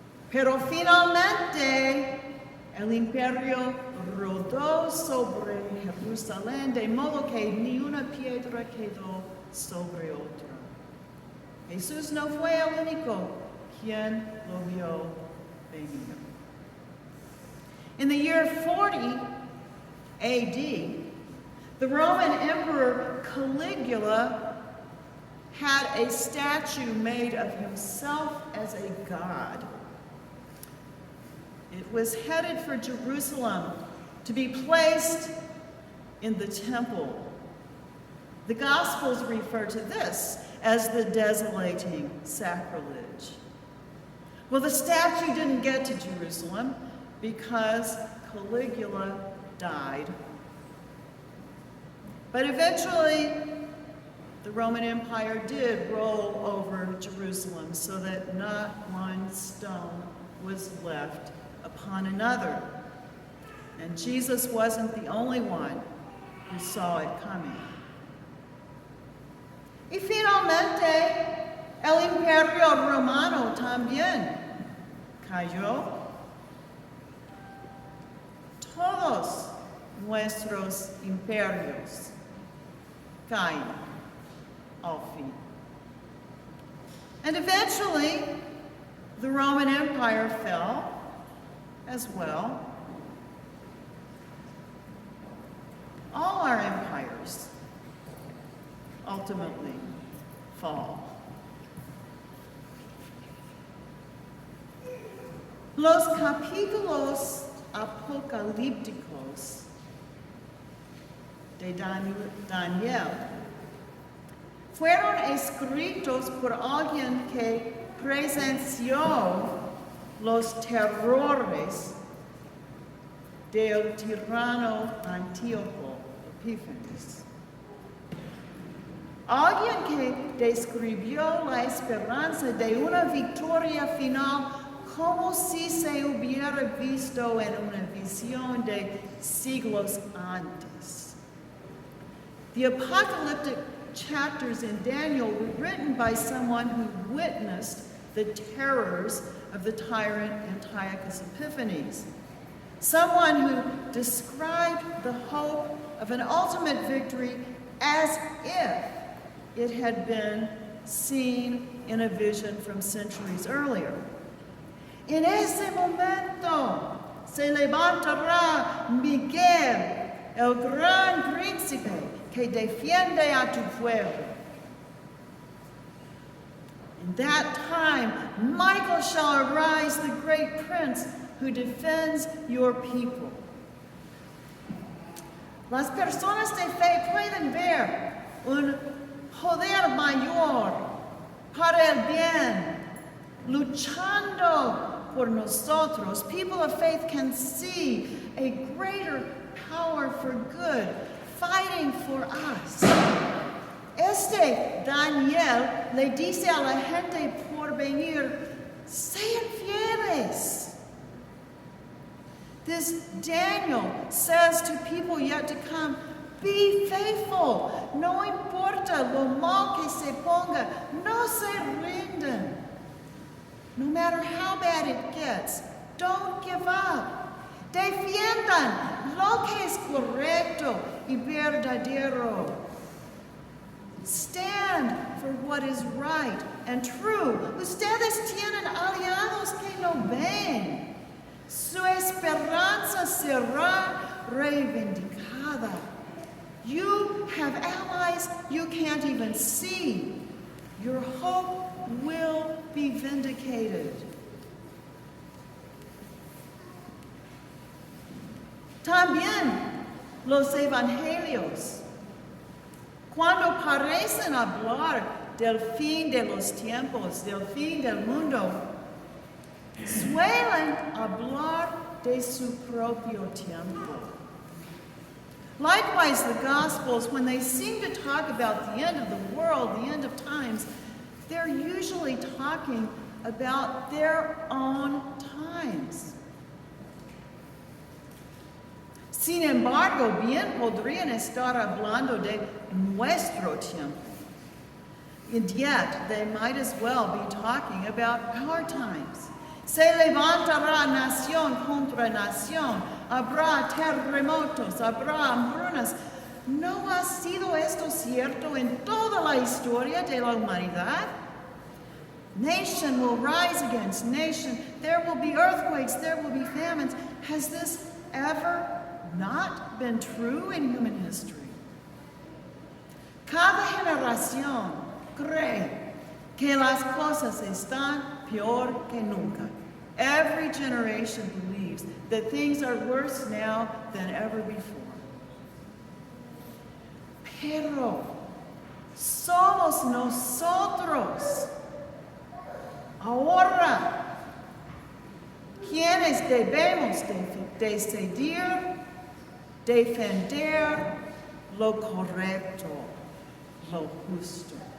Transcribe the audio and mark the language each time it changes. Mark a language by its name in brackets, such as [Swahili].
[Spanish] Pero finalmente el imperio rodó sobre Jerusalén de modo que ni una piedra quedó sobre otra. Jesús no fue el único quien lo vio venir. [English] In the year 40 AD, the Roman Emperor Caligula had a statue made of himself as a god. It was headed for Jerusalem to be placed in the temple. The Gospels refer to this as the desolating sacrilege. Well, the statue didn't get to Jerusalem because Caligula died. But eventually, the Roman Empire did roll over Jerusalem so that not one stone was left upon another. And Jesus wasn't the only one who saw it coming. [Spanish] Y finalmente, el Imperio Romano también cayó. Todos nuestros imperios caen al fin. [English] And eventually, the Roman Empire fell as well. All our empires ultimately fall. [Spanish] Los capítulos apocalípticos de Daniel fueron escritos por alguien que presenció los terrores del tirano Antíoco Epífanes. Alguien que describió la esperanza de una victoria final como si se hubiera visto en una visión de siglos antes. [English] The apocalyptic chapters in Daniel were written by someone who witnessed the terrors of the tyrant Antiochus Epiphanes. Someone who described the hope of an ultimate victory as if it had been seen in a vision from centuries earlier. [Spanish] En ese momento se levantará Miguel, el gran príncipe que defiende a tu pueblo. [English] In that time, Michael shall arise, the great prince who defends your people. [Spanish] Las personas de fe pueden ver un poder mayor para el bien, luchando por nosotros. [English] People of faith can see a greater power for good, fighting for us. [Spanish] Este Daniel le dice a la gente por venir, sean fieles. [English] This Daniel says to people yet to come, be faithful. [Spanish] No importa lo mal que se ponga, no se rinden. [English] No matter how bad it gets, don't give up. [Spanish] Defiendan lo que es correcto y verdadero. [English] Stand for what is right and true. [Spanish] Ustedes tienen aliados que lo ven. Su esperanza será reivindicada. [English] You have allies you can't even see. Your hope will be vindicated. [Spanish] También los evangelios, cuando parecen hablar del fin de los tiempos, del fin del mundo, suelen hablar de su propio tiempo. [English] Likewise, the Gospels, when they seem to talk about the end of the world, the end of times, they're usually talking about their own times. [Spanish] Sin embargo, bien podrían estar hablando de nuestro tiempo. [English] And yet, they might as well be talking about our times. [Spanish] Se levantará nación contra nación, habrá terremotos, habrá hambrunas. ¿No ha sido esto cierto en toda la historia de la humanidad? [English] Nation will rise against nation. There will be earthquakes. There will be famines. Has this ever not been true in human history? [Spanish] Cada generación cree que las cosas están peor que nunca. [English] Every generation believes that things are worse now than ever before. [Spanish] Pero somos nosotros ahora quienes debemos decidir, defender lo correcto, lo justo.